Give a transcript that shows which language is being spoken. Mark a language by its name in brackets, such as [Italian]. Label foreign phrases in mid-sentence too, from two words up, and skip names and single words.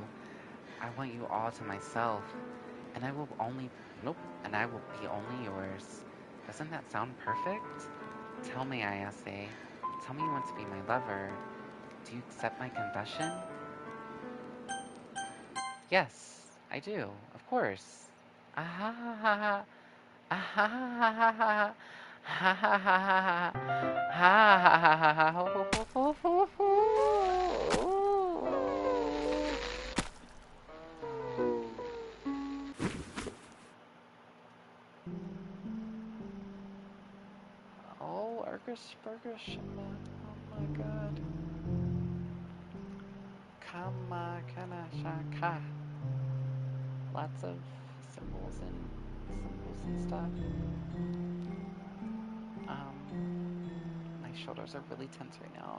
[English] I want you all to myself, and I will only, nope, and I will be only yours. Doesn't that sound perfect? Tell me, Ayase. Tell me you want to be my lover. Do you accept my confession? Yes, I do, of course. Ah ha ha ha ha. Ah ha ha ha ha. Ha ha ha ha ha. Ha ha ha ha ha. Ho ho ho ho ho ho. Oh, Urgus Burgers. Oh my god. Kama kana shaka. Lots of symbols and stuff. My shoulders are really tense right now.